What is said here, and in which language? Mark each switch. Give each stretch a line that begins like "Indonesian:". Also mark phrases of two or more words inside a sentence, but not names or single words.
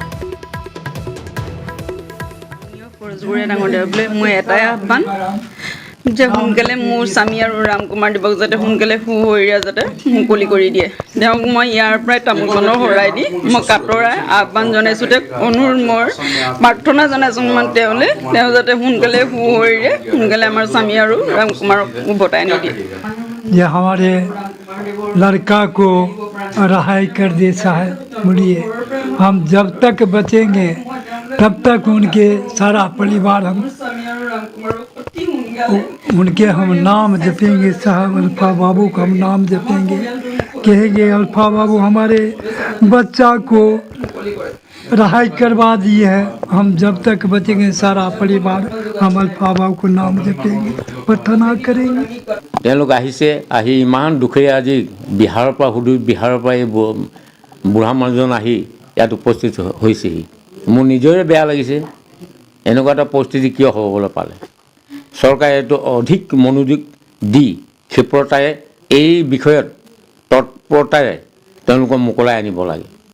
Assamese: মই এটাই আহ্বান যে সোনকালে মোৰ স্বামী আৰু ৰাম কুমাৰ দিবক যাতে সোনকালে সুহৰীয়া যাতে মুকলি কৰি দিয়ে তেওঁক মই ইয়াৰ পৰাই তামোল পাণৰ শৰাই দি মই কাটৰাই আহ্বান জনাইছোঁ তেওঁক অনুৰোধ মোৰ প্ৰাৰ্থনা জনাইছোঁ মই তেওঁ যাতে সোনকালে সুহৰীয়া সোনকালে আমাৰ স্বামী আৰু ৰাম কুমাৰক উভতাই আনি দিয়ে
Hindi: ये हमारे लड़का को रिहाई कर दे साहब बोलिए हम जब तक बचेंगे तब तक उनके सारा परिवार हम उनके हम नाम जपेंगे साहब अल्फा बाबू का हम नाम जपेंगे कहेंगे अल्फा बाबू हमारे बच्चा को रिहाई करवा दिए है हम जब तक बचेंगे सारा परिवार हम अल्फा बाबू को नाम जपेंगे प्रार्थना करेंगे
Assamese: তেওঁলোক আহিছে আহি ইমান দুখেৰে আজি বিহাৰৰ পৰা এই বুঢ়া মানুহজন আহি ইয়াত উপস্থিত হৈছেহি মোৰ নিজৰে বেয়া লাগিছে এনেকুৱা এটা পৰিস্থিতি কিয় হ'বলৈ পালে চৰকাৰে এইটো অধিক মনোযোগ দি ক্ষিপ্ৰতাৰে এই বিষয়ত তৎপৰতাৰে তেওঁলোকক মোকলাই আনিব লাগে